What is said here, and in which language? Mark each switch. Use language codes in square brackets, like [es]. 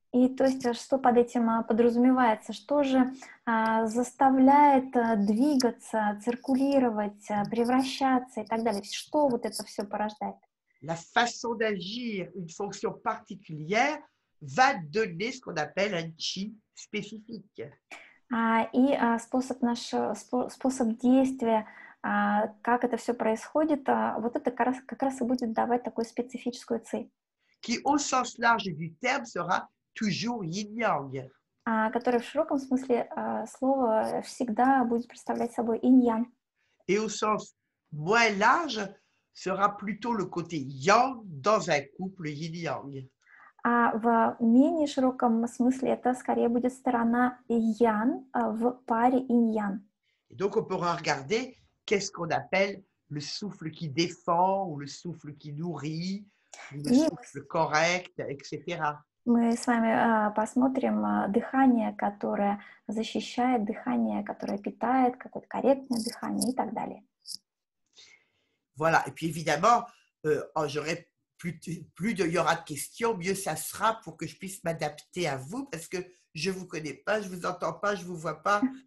[ru] И то есть, что под этим подразумевается? Что же заставляет двигаться, циркулировать, превращаться и так далее? Что вот это все порождает? [fr] La façon d'agir, une fonction particulière, va donner ce qu'on appelle un chi spécifique. [ru] И способ действия, как это все происходит, вот это как раз и будет давать такую специфическую ци, [fr] Qui, au sens large du terme, sera toujours yin-yang. [ru] которая в широком смысле слова всегда будет представлять собой инь-ян. [fr] Et au sens moins large, sera plutôt le côté yang dans un couple yin-yang. [ru] В менее широком смысле это скорее будет сторона ян в паре инь-ян. [fr] Et donc, on pourra regarder qu'est-ce qu'on appelle le souffle qui défend ou le souffle qui nourrit, ou le souffle correct, etc. [ru] Мы с вами посмотрим дыхание, которое защищает, дыхание, которое питает, какое-то корректное дыхание и так далее. [fr] Voilà. Et puis évidemment, j'aurai il y aura de questions, mieux ça sera pour que je puisse m'adapter à vous, parce que je ne vous connais pas, je ne vous entends pas, je ne vous vois pas.